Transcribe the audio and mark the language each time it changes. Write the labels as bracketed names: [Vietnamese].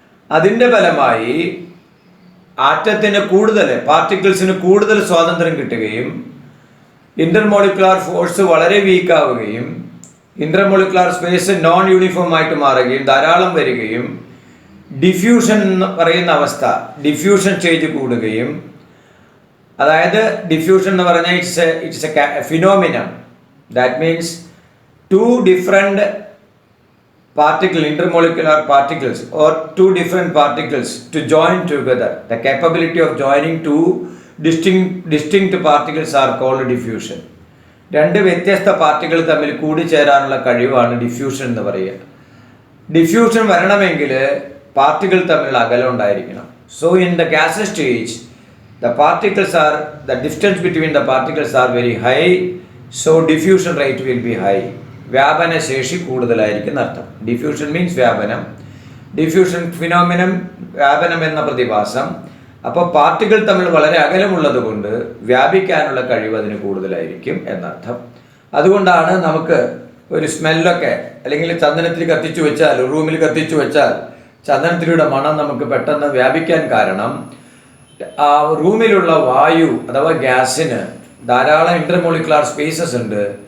[Malayalam] അതിൻ്റെ ഫലമായി ആറ്റത്തിന് പാർട്ടിക്കിൾസിന് കൂടുതൽ സ്വാതന്ത്ര്യം കിട്ടുകയും ഇന്റർമോളിക്കുലാർ ഫോഴ്സ് വളരെ വീക്കാവുകയും ഇന്റർമോളിക്കുലാർ സ്പേസ് നോൺ യൂണിഫോം ആയിട്ട് മാറുകയും ധാരാളം വരികയും ഡിഫ്യൂഷൻ എന്ന് പറയുന്ന അവസ്ഥ, ഡിഫ്യൂഷൻ സ്റ്റേജ് കൂടുകയും, അതായത് ഡിഫ്യൂഷൻ എന്ന് പറഞ്ഞാൽ [English] It's a phenomenon. That means two different intermolecular particles or two different particles to join together. The capability of joining two distinct particles are called diffusion. [Malayalam] രണ്ട് വ്യത്യസ്ത പാർട്ടിക്കിൾ തമ്മിൽ കൂടിച്ചേരാനുള്ള കഴിവാണ് ഡിഫ്യൂഷൻ എന്ന് പറയുക. ഡിഫ്യൂഷൻ വരണമെങ്കിൽ പാർട്ടിക്കിൾ തമ്മിൽ അകലം ഉണ്ടായിരിക്കണം. [English] So in the gas stage the distance between the particles are very high, so diffusion rate will be high. [Malayalam] വ്യാപന ശേഷി കൂടുതലായിരിക്കും എന്നർത്ഥം. ഡിഫ്യൂഷൻ മീൻസ് വ്യാപനം, ഡിഫ്യൂഷൻ ഫിനോമിനം, വ്യാപനം എന്ന പ്രതിഭാസം. അപ്പോൾ പാർട്ടിക്കിൾ തമ്മിൽ വളരെ അകലമുള്ളത് കൊണ്ട് വ്യാപിക്കാനുള്ള കഴിവ് അതിന് കൂടുതലായിരിക്കും എന്നർത്ഥം. അതുകൊണ്ടാണ് നമുക്ക് ഒരു സ്മെല്ലൊക്കെ, അല്ലെങ്കിൽ ചന്ദനത്തിൽ കത്തിച്ചു വെച്ചാൽ, റൂമിൽ കത്തിച്ചു വെച്ചാൽ ചന്ദനത്തിലൂടെ മണം നമുക്ക് പെട്ടെന്ന് വ്യാപിക്കാൻ കാരണം ആ റൂമിലുള്ള വായു അഥവാ ഗ്യാസിന് ധാരാളം ഇന്റർമോളിക്കുലാർ സ്പേസസ് ഉണ്ട്.